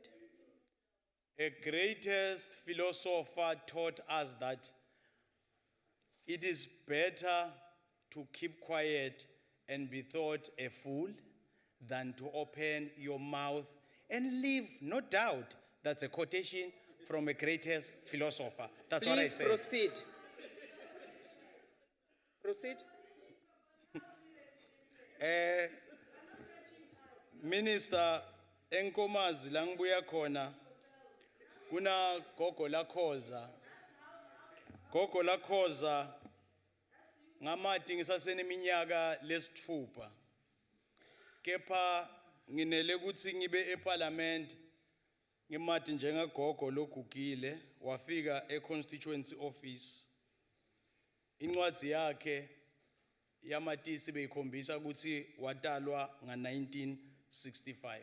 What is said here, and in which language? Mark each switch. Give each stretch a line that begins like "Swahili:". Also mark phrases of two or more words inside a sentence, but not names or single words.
English: A greatest philosopher taught us that it is better to keep quiet and be thought a fool than to open your mouth and leave. No doubt that's a quotation from a greatest philosopher. That's what I Please said. proceed. Proceed. Minister,
Swati: enkomazi la ngibuya khona kuna gogo la Khoza. Gogo la Khoza ngamati ngisaseneminyaka lesithupha. Kepha nginele kutsi ngibe eParliament ngimati njengagogo logugile wafika
English: eConstituency Office.
Swati: Incwadzi yakhe yamatisi beyikhombisa ukuthi watalwa nga-1965.